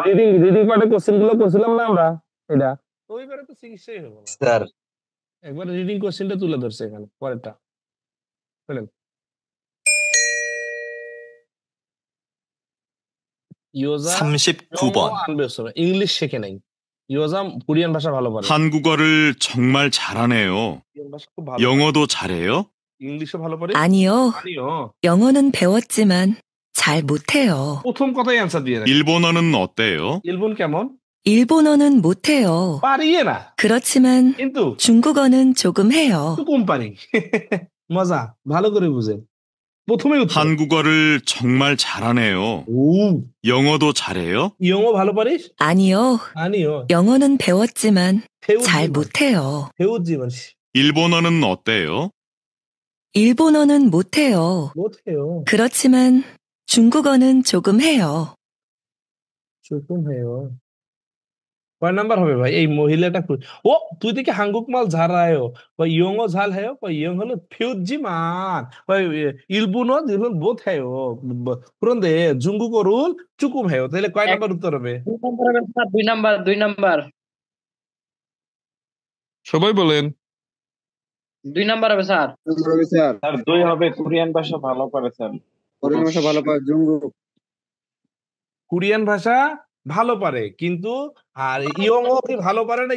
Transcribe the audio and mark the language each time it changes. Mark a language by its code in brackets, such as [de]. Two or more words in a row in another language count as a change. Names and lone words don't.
[bn] রিডিং পার্টে কোশ্চেন গুলো করছিলাম না আমরা এটা রবিবারে তো চিকিৎসাই হলো না স্যার একবার রিডিং কোশ্চেনটা তুলে ধরছে এখানে পরেরটা বলেন ইয়োজা [ko] 39번, [bn] আনবে ইংলিশ শেখে নাই ইয়োজা কোরিয়ান ভাষা ভালো পারে [ko] 한국어를 정말 잘하네요. [bn] কোরিয়ান ভাষা খুব ভালো [ko] 영어도 잘해요? [bn] ইংলিশে ভালো পারিস? [ko] 아니요. আনিও। 영어는 배웠지만 잘 못해요. [bn] প্রথম কথাই অ্যান্সার দিয়ে রাখি। [ko] 일본어는 어때요? [bn] ইলবন কেমন? [ko] 일본어는 못해요. [bn] পারিয়ে না, [ko] 그렇지만 [bn] কিন্তু [ko] 중국어는 조금 해요. [bn] 조금 পারি। মজা, ভালো করে বুঝেন। প্রথমে উত্তর। [ko] 한국어를 정말 잘하네요. 오, 영어도 잘해요? 영어 ভালো পারিস? 아니요. 아니요. 영어는 배웠지만 잘 배우지만, 못해요. 배우지만 일본어는 어때요? 일본어는 못해요. 못해요. 그렇지만 중국어는 조금 해요. 조금 해요. [bn] কয় নাম্বার হবে ভাই? এই মহিলাটা ও তুই দেখি [ko] 한국말 잘해요. 영어 잘해요? 영 হলো 표지만 일본어 못해요. 그런데 중국어를 조금 해요. [bn] তাহলে কয় নাম্বার উত্তর হবে? 2 নাম্বার 2 নাম্বার সবাই বলেন। 2 নাম্বার হবে স্যার। স্যার স্যার 2 হবে, কোরিয়ান ভাষা ভালো পারে স্যার। কোরিয়ান ভাষা ভালো পারে জঙ্গু। কোরিয়ান ভাষা ভালো পারে, কিন্তু আর ইয়ংও কি ভালো পারে না?